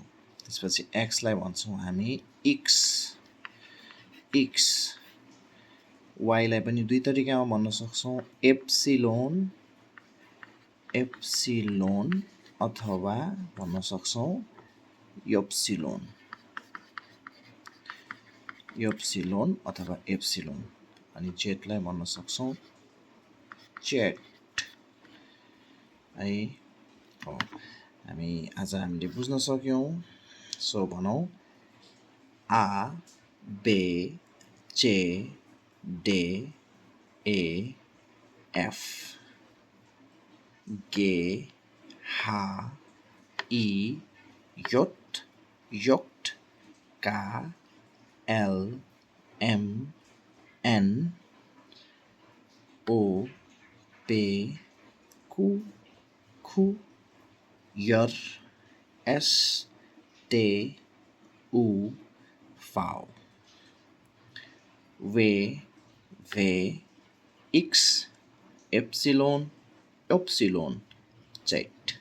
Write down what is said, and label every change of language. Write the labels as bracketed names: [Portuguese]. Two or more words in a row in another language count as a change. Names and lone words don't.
[Nepali] त्यसपछि एक्सलाई भन्छौँ हामी इक्स, वाईलाई पनि दुई तरिकामा भन्न सक्छौँ, एप्सिलोन अथवा भन्न सक्छौँ योप्सिलोन अथवा एप्सिलोन, अनि जेटलाई भन्न सक्छौँ जेट है। हामीले बुझ्न सक्यौँ। सो भनौँ [German] A, B, C, D, E, F, G, H, I, Jot, Jot, K, L, M, N, O, P, Q, Q, R, S, T, U, V, W, X, Ypsilon, Ypsilon, Z.